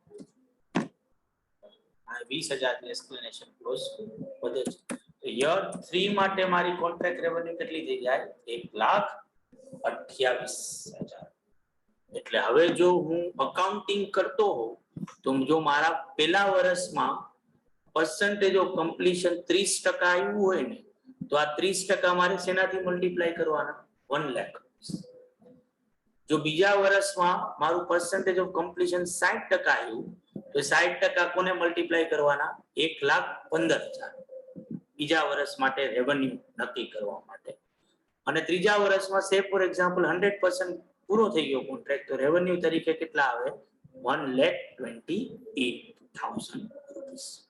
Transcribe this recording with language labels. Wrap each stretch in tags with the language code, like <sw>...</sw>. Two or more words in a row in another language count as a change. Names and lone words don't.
<gu>અને 20,000 ની</gu> <en>escalation clause</en> <gu>વધે છે. તો યર 3 માટે મારી</gu> <en>contract revenue</en> <gu>કેટલી થઈ જાય? 1,28,000. એટલે હવે જો હું અકાઉન્ટિંગ કરતો હોઉં તો જો મારા પહેલા વર્ષમાં</gu> <en>percentage of completion</en> <gu>30% આવ્યું હોય ને તો આ 30% મારે શેનાથી મલ્ટીપ્લાય કરવાના? 1 લાખ. જો બીજા વર્ષમાં મારું</gu> <en>percentage of completion</en> <gu>60% આવ્યું તો 60% કોને મલ્ટીપ્લાય કરવાના? 1,15,000 બીજા વર્ષ માટે રેવન્યુ નક્કી કરવા માટે. અને ત્રીજા વર્ષમાં</gu> <en>say for example</en> <gu>100% પૂરો થઈ ગયો કોન્ટ્રાક્ટ તો રેવન્યુ તરીકે કેટલા આવે? 1,28,000 રૂપીસ.</gu>